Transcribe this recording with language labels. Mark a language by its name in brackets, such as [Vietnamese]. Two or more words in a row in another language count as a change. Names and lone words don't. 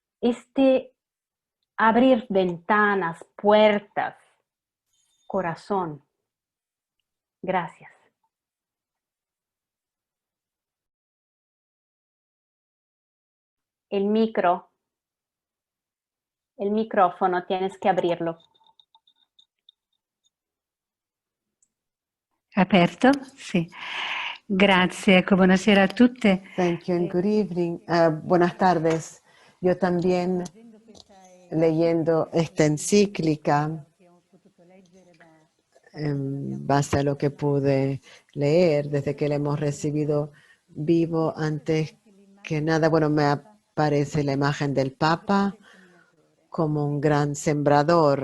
[Spanish] Abrir ventanas, puertas, corazón. Gracias. El micrófono, tienes que abrirlo. [Italian] Aperto? Sì. Grazie, ecco, buonasera a tutte. [English] Thank you and good evening. [Spanish] Buenas tardes. Yo también, leyendo esta encíclica, en base a lo que pude leer desde que la hemos recibido vivo, antes que nada, bueno, me aparece la imagen del Papa como un gran sembrador.